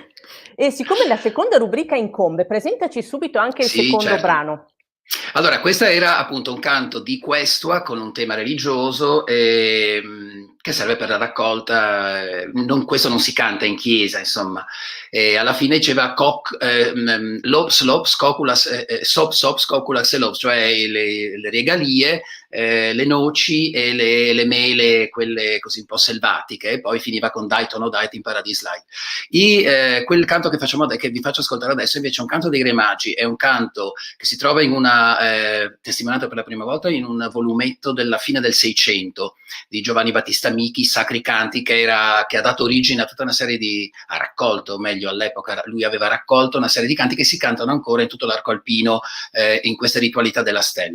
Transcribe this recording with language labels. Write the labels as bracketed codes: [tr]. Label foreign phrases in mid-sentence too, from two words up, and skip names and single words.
[it] E siccome la seconda rubrica incombe, presentaci subito anche il secondo certo. brano. Allora, questa era appunto un canto di questua con un tema religioso che serve per la raccolta, questo non si canta in chiesa, insomma. Alla fine diceva lops, lops, scoculas, sop, sop, scoculas e lops, cioè le regalie, le noci e le mele, quelle così un po' selvatiche, e poi finiva con dai tono dai in paradis light. Quel canto che vi faccio ascoltare adesso invece è un canto dei Re Magi, è un canto che si trova in una testimoniato per la prima volta in un volumetto della fine del Seicento di Giovanni Battista Michi, Sacri Canti, che ha dato origine a tutta una serie ha raccolto, meglio all'epoca lui aveva raccolto una serie di canti che si cantano ancora in tutto l'arco alpino in queste ritualità della stella.